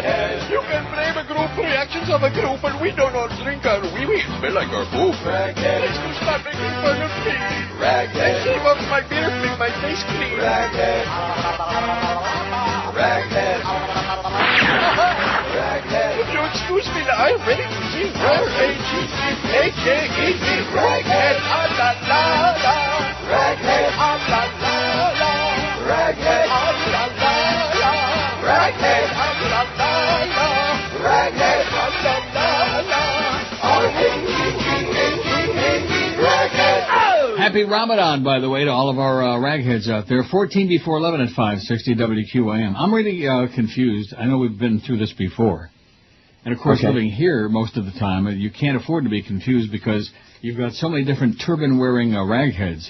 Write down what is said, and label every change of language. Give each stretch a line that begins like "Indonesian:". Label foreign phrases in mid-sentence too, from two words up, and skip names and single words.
English: You can blame a group reactions of a group, and we do not drink our wee-wee. It smell like our poop. Please do stop making fun of me. I shave off my beard, make my face clean. Raghead. If you excuse me, I'm ready to sing R-A-G-G-A-K-E-D. Raghead, ah-la-la-la. Raghead, ah-la-la-la. Raghead, ah-la-la-la. Raghead, ah-la-la-la. Raghead, ah-la-la-la. R-A-G-G-A-G-A-D. Raghead. Happy Ramadan, by the way, to all of our ragheads out there. 14 before 11 at 560 WQAM. I'm really confused. I know we've been through this before. And, of course, living here most of the time, you can't afford to be confused because you've got so many different turban-wearing ragheads here.